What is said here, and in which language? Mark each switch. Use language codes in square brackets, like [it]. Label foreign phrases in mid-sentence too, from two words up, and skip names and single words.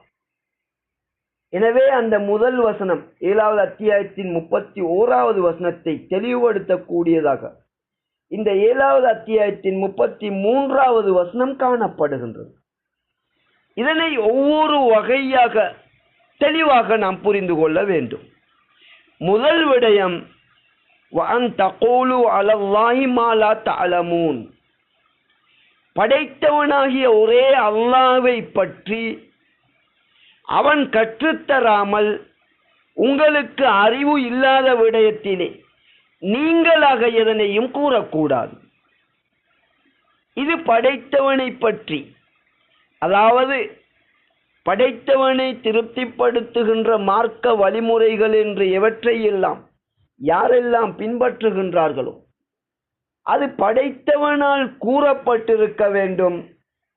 [ta] எனவே அந்த முதல் வசனம் 7வது அத்தியாயத்தின் 31வது வசனத்தை தெளிவுபடுத்தக்கூடியதாக இந்த 7வது அத்தியாயத்தின் 33வது வசனம் காணப்படுகின்றது. இதனை ஒவ்வொரு வகையாக தெளிவாக நாம் புரிந்து கொள்ள வேண்டும். முதல் விடயம், [ar] وَأَن تَقُولُوا عَلَى اللَّهِ مَا لَا تَعْلَمُونَ. [ta] படைத்தவனாகிய ஒரே அல்லாஹ்வை பற்றி அவன் கற்றுத்தராமல் உங்களுக்கு அறிவு இல்லாத விடயத்திலே நீங்களாக எதனையும் கூறக்கூடாது. இது படைத்தவனை பற்றி, அதாவது படைத்தவனை திருப்திப்படுத்துகின்ற மார்க்க வழிமுறைகள் என்று எவற்றையெல்லாம் யாரெல்லாம் பின்பற்றுகின்றார்களோ அது படைத்தவனால் கூறப்பட்டிருக்க வேண்டும்.